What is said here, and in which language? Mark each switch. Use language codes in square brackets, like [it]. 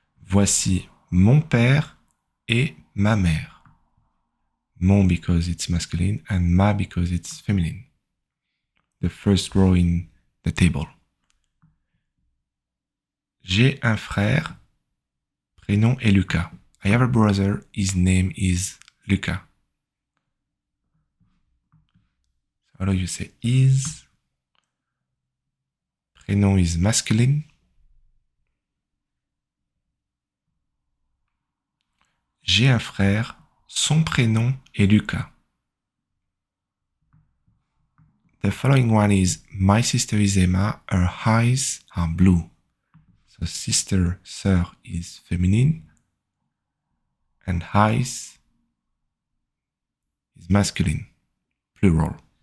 [fr] Voici mon père et ma mère. [en] Mon because it's masculine and ma because it's feminine. The first row in the table. [fr] J'ai un frère, prénom est Lucas. [en] I have a brother, his name is Lucas. How do you say is? Prénom is masculine. [fr] J'ai un frère, son prénom est Lucas. [en] The following one is my sister is Emma, her eyes are blue. So sister, sœur is feminine, and eyes is masculine, plural.